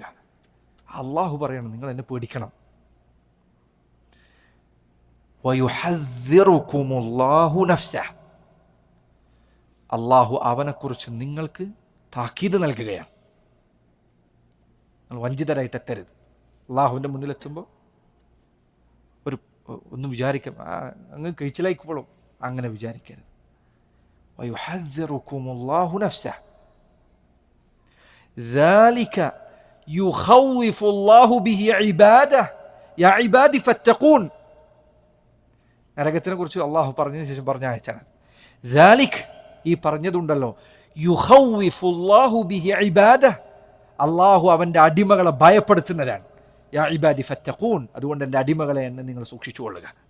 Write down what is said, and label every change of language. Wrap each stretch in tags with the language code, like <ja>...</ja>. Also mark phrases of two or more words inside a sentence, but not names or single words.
<ml>അള്ളാഹു പറയണം നിങ്ങൾ എന്നെ പേടിക്കണം.</ml> <ar>ويحذركم الله نفسه,</ar> <ml>അള്ളാഹു അവനെക്കുറിച്ച് നിങ്ങൾക്ക് താക്കീത് നൽകുകയാണ്. നിങ്ങൾ വഞ്ചിതരായിട്ട് എത്തരുത്. അള്ളാഹുവിൻ്റെ മുന്നിലെത്തുമ്പോൾ ഒന്നും വിചാരിക്കാം അങ്ങ് കഴിച്ചിലായിക്കോളും, അങ്ങനെ വിചാരിക്കരുത്.</ml> <ar>ويحذركم الله نفسه ذلك يخوف الله به عباده يا عبادي فاتقون.</ar> <ml>നരകത്തിനെ കുറിച്ച് അള്ളാഹു പറഞ്ഞതിന് ശേഷം പറഞ്ഞ ആയത്താണ് ذلك, ഈ പറഞ്ഞതുണ്ടല്ലോ,</ml> <ar>يخوف الله به عباده,</ar> <ml>അള്ളാഹു അവൻ്റെ അടിമകളെ ഭയപ്പെടുത്തുന്നതാണ്.</ml> <ar>يا عبادي فاتقون,</ar> <ml>അതുകൊണ്ട് എൻ്റെ അടിമകളെ എന്നെ നിങ്ങൾ സൂക്ഷിച്ചു കൊള്ളുക.</ml>